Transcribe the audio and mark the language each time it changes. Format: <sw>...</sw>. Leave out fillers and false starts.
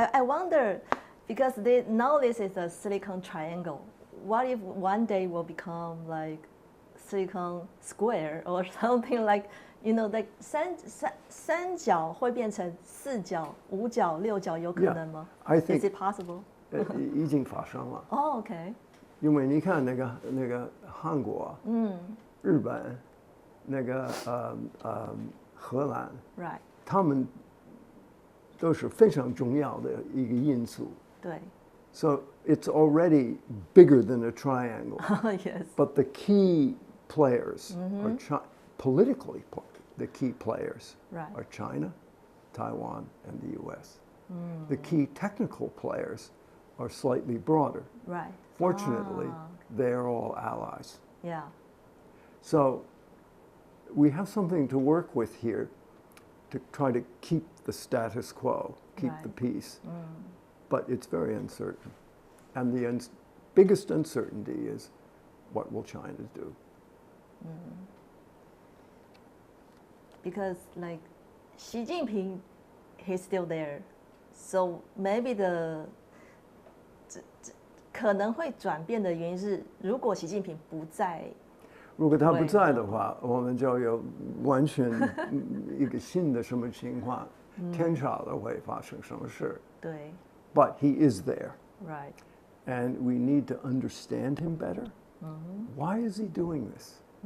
<en>I wonder, because now this is a silicon triangle. What if one day will become like silicon square or something like, like 三角会变成四角、五角、六角，有可能吗？ I think Is it possible?</en> <zh>已经发生了。</zh> <en>Oh, okay.</en> <zh>因为你看那个韩国，日本，那个荷兰，</zh> <en>Right.</en> <zh>他们都是非常重要的一个因素。对。</zh> <en>So it's already bigger than a triangle. Yes. But the key players are politically, the key players are China, Taiwan, and the U.S. The key technical players are slightly broader. Fortunately, they're all allies. So we have something to work with here to try to keep the status quo, keep the peace. But it's very uncertain. And the biggest uncertainty is, what will China do? Because like Xi Jinping, he's still there.</en> <zh>So maybe 可能会转变的原因是，如果习近平不在，如果他不在的话，我们就有完全一个新的什么情况，天晓得会发生什么事。对。</zh> <en>But he is there. Right. And we need to understand him better. Why is he doing this?</en>